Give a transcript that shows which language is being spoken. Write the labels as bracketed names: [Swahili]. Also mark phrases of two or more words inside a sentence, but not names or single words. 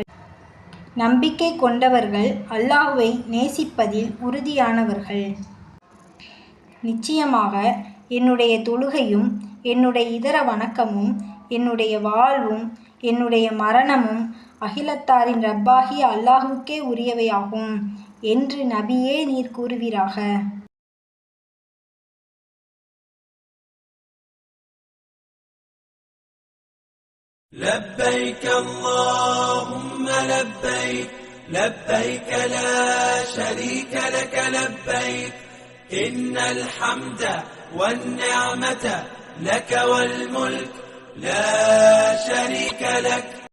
[Tamil] நம்பிக்கை கொண்டவர்கள் அல்லாஹ்வை நேசிப்பதில் உறுதியானவர்கள். நிச்சயமாக என்னுடைய தொழுகையும் என்னுடைய இதர வணக்கமும் என்னுடைய வாழ்வும் என்னுடைய மரணமும் அகிலத்தாரின் ரப்பாகிய அல்லாஹுக்கே உரியவையாகும் என்று நபியே நீர் கூறுவீராக. [Arabic] لبيك اللهم لبيك لبيك لا شريك لك لبيك إن الحمد والنعمة لك والملك لا شريك لك